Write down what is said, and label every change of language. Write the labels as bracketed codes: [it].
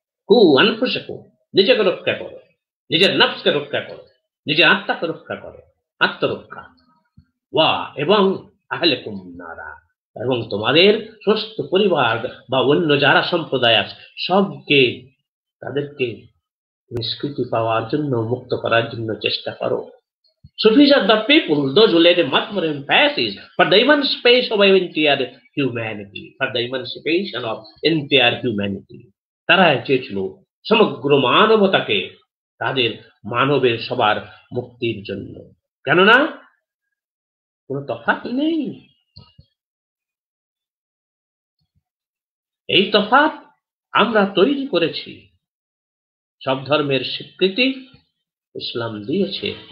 [ar] কু আনফুসাকুম, [bn] নিজেকে রক্ষা করো, নিজের নফসকে রক্ষা করো, নিজের আত্মাকে রক্ষা করো, আত্মরক্ষা। ওয়া এবং [ar] আহলিকুম নারা, [bn] এবং তোমাদের সমস্ত পরিবার বা অন্য যারা সম্প্রদায় আছে সবকে, তাদেরকে নিষ্কৃতি পাওয়ার জন্য, মুক্ত করার জন্য চেষ্টা করো। [en] Sufis are the people, those who led a much more emphasis for the emancipation of entire humanity, for the emancipation of entire humanity. [bn] তারা চেয়েছিল সমগ্র মানবতাকে তাদের মানবের সবার মুক্তির জন্য। কেননা কোন তফাৎ নেই। এই তফাৎ আমরা তৈরি করেছি। সব ধর্মের স্বীকৃতি ইসলাম দিয়েছে।